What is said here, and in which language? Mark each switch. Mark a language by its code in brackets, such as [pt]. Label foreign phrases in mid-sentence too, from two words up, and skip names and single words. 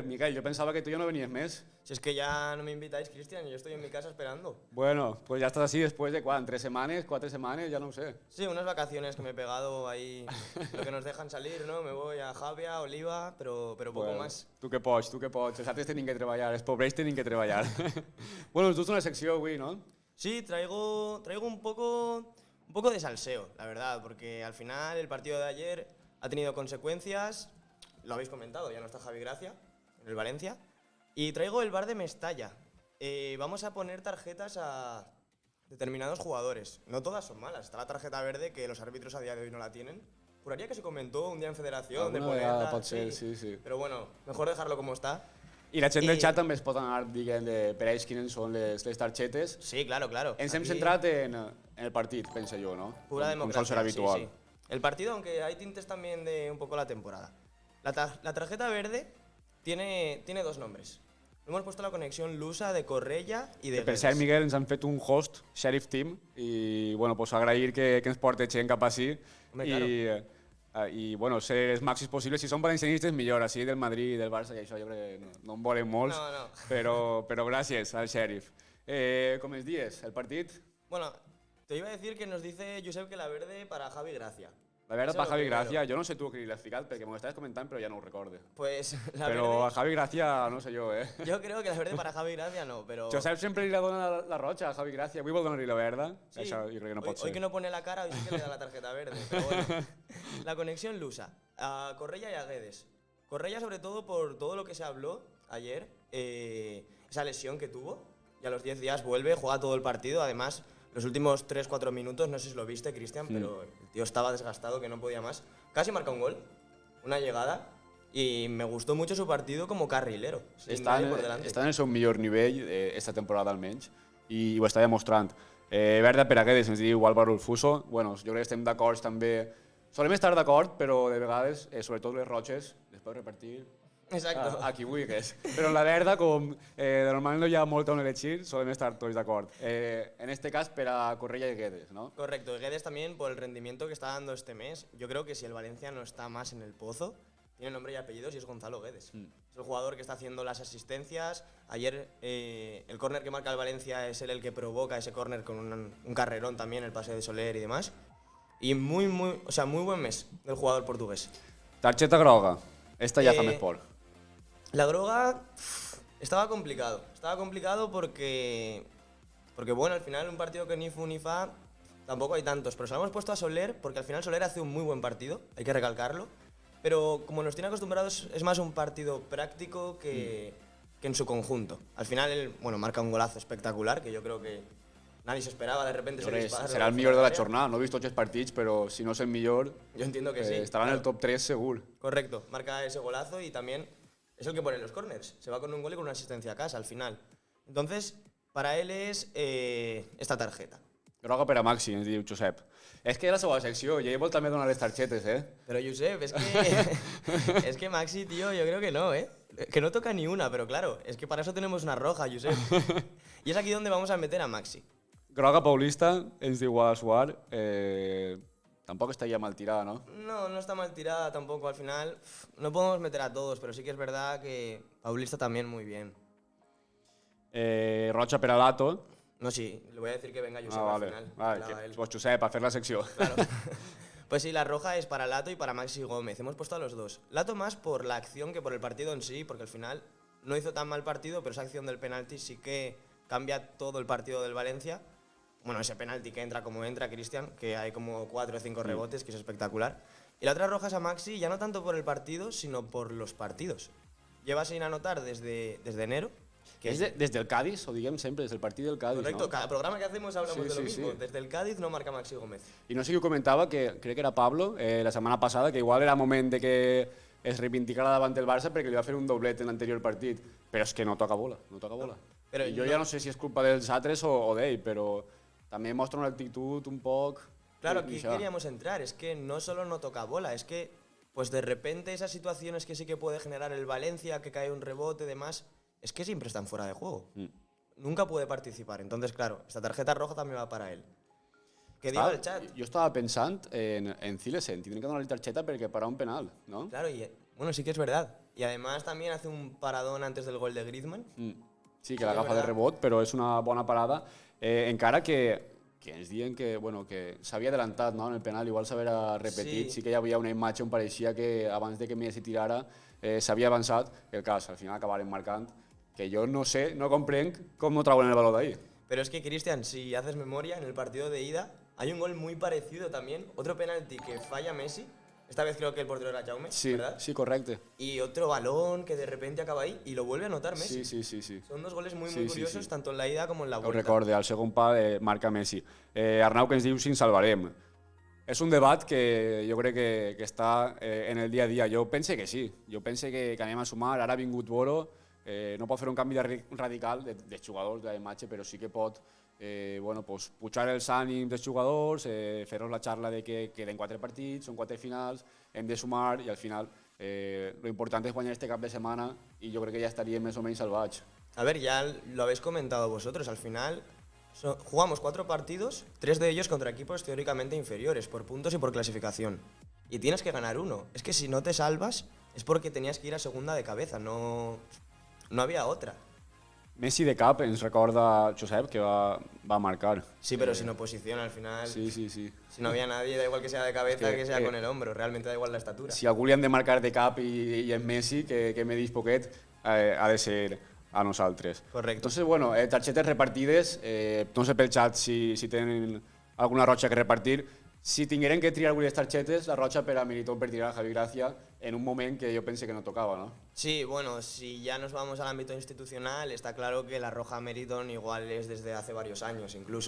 [es] Miguel, yo pensaba que tú ya no venías més. Si es que ya no me invitáis, Cristian, yo estoy en mi casa esperando. Bueno, pues ya estás así después de ¿cuán? 3 semanas, 4 semanas, ya no sé. Sí, unas vacaciones que me he pegado ahí, lo que nos dejan salir, ¿no? Me voy a Javia, Oliva, pero poco más. [ca] Tu que pots. Els altres tenim que treballar, els pobres tenim que treballar. Bueno, tú una secció avui, ¿no? [es] Sí, traigo un poco de salseo, la verdad, porque al final el partido de ayer ha tenido consecuencias, lo habéis comentado, ya no está Javi Gracia en el Valencia, y traigo el bar de Mestalla. Vamos a poner tarjetas a determinados jugadores. No todas son malas, está la tarjeta verde que los árbitros a día de hoy no la tienen. Juraría que se comentó un día en federación de ponerla, [ca] pot ser, sí. [es] Pero bueno, mejor dejarlo como está. I la gent del xat també es pot anar dient per ells quines són les targetes. Sí, claro. [ca] Ens hem centrat en el partit, penso jo, ¿no? [es] Pura democracia, [ca] com sol ser habitual. Sí. [es] El partido, aunque hay tintes también de un poco la temporada. La tarjeta verde tiene dos nombres. Hemos puesto la conexión lusa de Correia i de [ca] Per [es] Guedes. [ca] cert, Miguel, ens han fet un host, Sheriff Team, i bueno, pues agrair que ens porti gent cap així. Home, I bueno, ser els màxims possibles. Si són valencianistes, millor. Així del Madrid, del Barça i això jo crec que no en volen molts. No. Però gràcies al Sheriff. Com es dies, el partit? [es] Bueno, te iba a decir que nos dice Josep que la verde para Javi Gracia. La verdad, Eso para lo Javi primero. Gracia, [ca] jo no sé tu qui l'has ficat perquè m'ho estaves comentant però ja no ho recorde. [es] Pues la [ca] Però a [es] verde, [ca] Javi Gracia no sé jo, eh? [es] yo creo que la verde para Javi Gracia no, pero... [ca] Josep sempre li la dona la roja a Javi Gracia, avui vol donar-li la verda. [es] Sí, [ca] Això jo crec que no pot [es] hoy [ca] ser. [es] que no pone la cara, hoy sí que le da la tarjeta verde. Pero bueno, la conexión lusa. A Correia y a Guedes. Correia sobre todo por todo lo que se habló ayer, esa lesión que tuvo, y a los 10 días vuelve, juega todo el partido, además los últimos 3-4 minutos, no sé si lo viste, Cristian, pero el tío estaba desgastado, que no podía más. Casi marca un gol, una llegada, y me gustó mucho su partido como carrilero, sin nadie por delante. [ca] Està en el seu millor nivell esta temporada almenys i ho està demostrant. Verda per a Guedes ens diu Álvaro Ulfuso. Bueno, jo crec que estem d'acord també. Solem estar d'acord, però de vegades, sobretot les roges, les pots repartir [es] Exacto. [ca] a qui vulguis. Però en la verda, com normalment no hi ha molta on elegir, solem estar tots d'acord. En este cas, per a Correia i Guedes, ¿no? [es] Correcto, y Guedes también por el rendimiento que está dando este mes. Yo creo que si el Valencia no está más en el pozo, tiene nombre y apellidos y es Gonzalo Guedes. Es el jugador que está haciendo las asistencias. Ayer el córner que marca el Valencia es él el que provoca ese córner con un carrerón también, el pase de Soler y demás. Y muy buen mes del jugador portugués. [ca] Targeta groga. Esta ja fa més por. [es] La droga estaba complicado. Estaba complicado porque bueno, al final un partido que ni fu ni fa, tampoco hay tantos. Pero se lo hemos puesto a Soler porque al final Soler hace un muy buen partido, hay que recalcarlo. Pero como nos tiene acostumbrados, es más un partido práctico que en su conjunto. Al final él, bueno, marca un golazo espectacular que yo creo que nadie se esperaba, de repente se dispara. [ca] Serà el millor de la jornada. No he vist tots els partits, però si no és el millor, [es] Yo entiendo que sí. [ca] estarà en el top 3 segur. [es] Correcto, marca ese golazo y también es el que pone los corners. Se va con un gol y con una asistencia a casa al final. Entonces, para él es esta tarjeta. [ca] Groga per a Maxi, ens diu Josep. És que era la seva secció, i ell vol també donar les targetes, eh? [es] Pero Josep, es que Maxi, tío, yo creo que no, ¿eh? Que no toca ni una, pero claro, es que para eso tenemos una roja, Josep. Y es aquí donde vamos a meter a Maxi. [ca] Groga Paulista, ens diu Guadasuar. Tampoc estaria mal tirada, ¿no? [es] No, no está mal tirada tampoco. Al final, no podemos meter a todos, pero sí que es verdad que Paulista también muy bien. [ca] Roja per a Lato. [es] No, sí, le voy a decir que venga Josep Vale. al final. Vale, Hablaba él. [ca] pues Josep, a fer la secció. [es] Claro. Pues sí, la roja es para Lato y para Maxi Gómez. Hemos puesto a los dos. Lato más por la acción que por el partido en sí, porque al final no hizo tan mal partido, pero esa acción del penalti sí que cambia todo el partido del Valencia. Bueno, ese penalti que entra como entra, Cristian, que hay como 4 o 5 rebotes, que es espectacular. Y la otra roja es a Maxi, ya no tanto por el partido, sino por los partidos. Lleva sin anotar desde enero. Que [ca] És des del Cádiz, ho diguem sempre, des del partit del Cádiz, [es] correcto, [ca] no? [es] cada programa que hacemos hablamos Sí, de lo sí, mismo. sí. Desde el Cádiz no marca Maxi Gómez. [ca] I no sé qui ho comentava, que crec que era Pablo, la setmana passada, que igual era moment de que es reivindicara davant del Barça perquè li va fer un doblet en l'anterior partit. Però és que no toca bola, no toca bola. Però I jo no- ja no sé si és culpa dels altres o d'ell, però també mostra una actitud un poc... [es] Claro, [ca] i [es] aquí [ca] això. [es] queríamos entrar. Es que no solo no toca bola, es que pues de repente esas situaciones que sí que puede generar el Valencia, que cae un rebote y demás, es que siempre están fuera de juego. Nunca puede participar. Entonces, claro, esta tarjeta roja también va para él. Que diga el chat. [ca] Jo estava pensant en Cilesen, tindrien que donar-li targeta perquè parar un penal, no? [es] Claro, y bueno, sí que es verdad. Y además también hace un paradón antes del gol de Griezmann. [ca] Sí, que l'agafa de rebot, però és una bona parada. Encara que ens diuen que, bueno, que s'havia adelantat, no? En el penal, igual s'havia repetit. Sí que hi havia una imatge on pareixia que abans de que Messi tirara s'havia avançat. El cas, al final acabaren marcant. [es] Que yo no sé, [ca] no comprenc com no trauen el [es] balón de ahí. Pero es que, Cristian, si haces memoria, en el partido de ida hay un gol muy parecido también. Otro penalti que falla Messi. Esta vez creo que el portero era Jaume, Sí, ¿verdad? [ca] sí, correcte. [es] Y otro balón que de repente acaba ahí y lo vuelve a anotar Messi. Sí. Son dos goles muy, Sí, muy sí, curiosos, sí. tanto en la ida como en la [ca] Ho [es] vuelta. [ca] recorde, al segon pa marca Messi. Arnau que ens diu si ens salvarem. És un debat que jo crec que està en el dia a dia. Jo pense que sí. Jo pense que anem a sumar. Ara ha vingut Boro. No pot fer un canvi radical de jugadors de la imatge, però sí que pot [es] bueno, pues, [ca] pujar els ànims dels jugadors, fer-los la xarra de que queden 4 partits, són 4 finals, hem de sumar i al final Lo important és guanyar este cap de setmana i jo crec que ja estaríem més o menys salvats. [es] A ver, ya lo habéis comentado vosotros, al final jugamos 4 partidos, 3 de ellos contra equipos teóricamente inferiores, por puntos y por clasificación. Y tienes que ganar uno. Es que si no te salvas es porque tenías que ir a segunda de cabeza, no había otra. [ca] Messi de cap ens recorda Josep, que va marcar. [es] Sí, pero sin oposición al final. Sí. Si no había nadie, da igual que sea de cabeza que sea con el hombro, realmente da igual la estatura. [ca] Si algú li han de marcar de cap i és Messi, que me dis poquet, ha de ser a nosaltres. [es] Correcto. Entonces, [ca] bueno, targetes repartides, no sé pel xat si tenen alguna roja que repartir. Si tingueren que triar algunes targetes, la roja per a Militón per tirar a Javi Gracia en un moment que jo pense que no tocava, ¿no? [es] Sí, bueno, si ya nos vamos al ámbito institucional, está claro que la roja Meriton igual es desde hace varios años incluso.